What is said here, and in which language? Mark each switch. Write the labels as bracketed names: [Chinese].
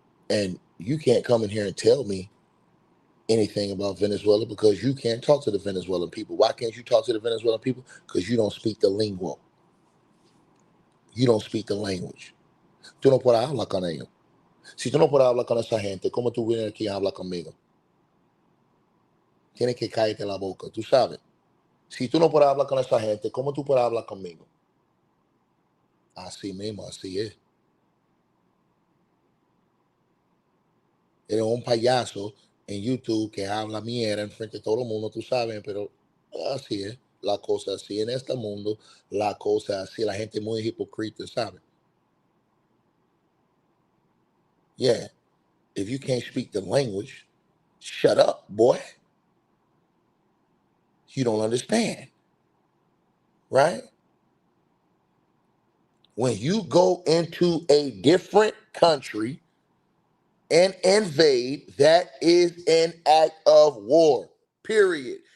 [English] And you can't come in here and tell me anything about Venezuela because you can't talk to the Venezuelan people. Why can't you talk to the Venezuelan people? Because you don't speak the lingua. You don't speak the language. [Spanish] Tú no puedes hablar con ellos. Si tú no puedes hablar con esa gente, ¿cómo tú vienes aquí a hablar conmigo? Tienes que caerte la boca, tú sabes. Si tú no puedes hablar con esa gente, ¿cómo tú puedes hablar conmigo? Así mismo, así es. Eres un payaso en YouTube que habla mierda enfrente de todo el mundo, tú sabes, pero así es. La cosa así en este mundo, la cosa así, la gente muy hipócrita, ¿sabes? [English] Yeah, if you can't speak the language, shut up, boy. You don't understand, right? When you go into a different country and invade, that is an act of war, period.